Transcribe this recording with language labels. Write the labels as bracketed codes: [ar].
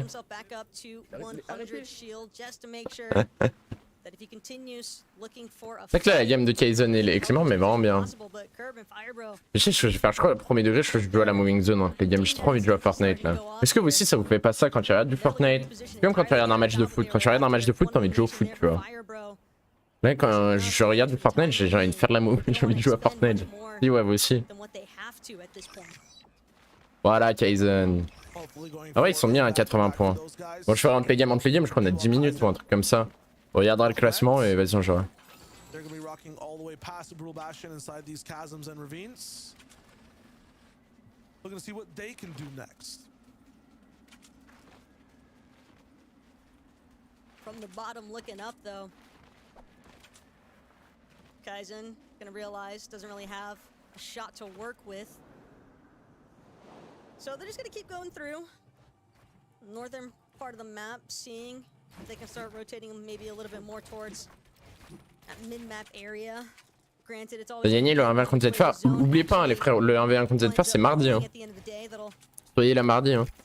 [en] Himself back up to 100 shield just to make sure that if he continues looking for a [fr] C'est que là, la gamme de Kaizen et Clément, mais vraiment bien. [en] possible, but Curb and Firebro, [fr] Je sais ce que je vais faire, je crois, le premier degré, je crois que je joue à la moving zone. Hein. Les games, j'ai trop envie de jouer à Fortnite là. Est-ce que vous aussi, ça vous fait pas ça quand tu regardes du Fortnite? Comme quand tu regardes un match de foot. Quand tu regardes un match de foot, t'as envie de jouer au foot, tu vois. Là, quand je regarde du Fortnite, j'ai envie de faire de la move, j'ai envie de jouer à Fortnite. Si, ouais, vous aussi. [en] than what they have to at this point. [fr] Voilà, Kaizen. Ah ouais, ils sont bien à 80 points. Bon, je ferai un play game entre les games, je crois qu'on a 10 minutes ou un truc comme ça. On regardera le classement et vas-y, on jouera. [en] They're going to be rocking all the way past the Brutal Bastion inside these chasms and ravines. Looking to see what they can do next. From the bottom looking up though. Kaizen gonna realize doesn't really have a shot to work with. So they're just gonna keep going through. Northern part of the map, seeing if they can start rotating maybe a little bit more towards that mid-map area. Granted, it's always [fr] T'as gagné le 1v1 contre ZFAR. Oubliez pas, hein, les frères, le 1v1 contre ZFAR, c'est mardi. Hein. Soyez là mardi. Hein.